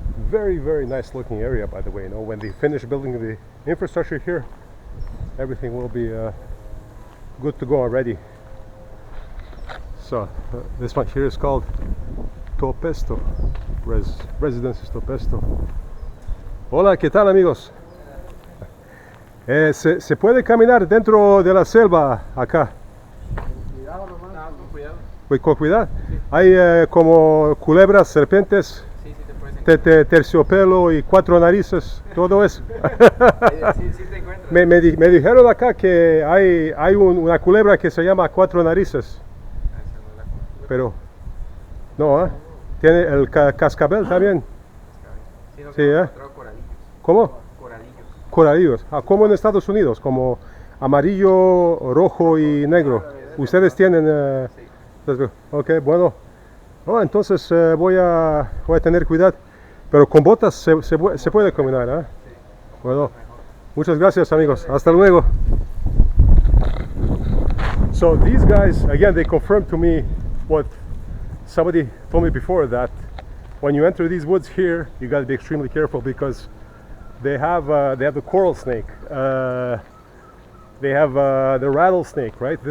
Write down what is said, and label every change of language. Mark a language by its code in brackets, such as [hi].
[en] Very, very nice looking area, by the way. You know, when they finish building the infrastructure here, everything will be good to go already. So this one here is called Topesto, Residences Topesto. [es] Hola, ¿qué tal, amigos? ¿Se puede caminar dentro de la selva acá? Cuidado nomás. No, con cuidado. Con cuidado. Sí. Hay como culebras, serpientes, sí, te terciopelo y 4 narices, todo eso. Sí, te encuentras. Me dijeron acá que hay una culebra que se llama 4 narices. Pero no, ¿eh? Tiene el cascabel también. Sí, no, sí, ¿eh? Coralillos. ¿Cómo? Coralillos. Coralillos. Ah, como en Estados Unidos, como amarillo, rojo y negro. Ustedes tienen. Sí. Ok, bueno. Oh, entonces voy a tener cuidado. Pero con botas se puede caminar, ¿eh? Sí. Bueno, muchas gracias, amigos. Hasta luego. [en] So these guys, again, they confirmed to me what somebody told me before, that when you enter these woods here, you got to be extremely careful because they have the coral snake, they have the rattlesnake, right?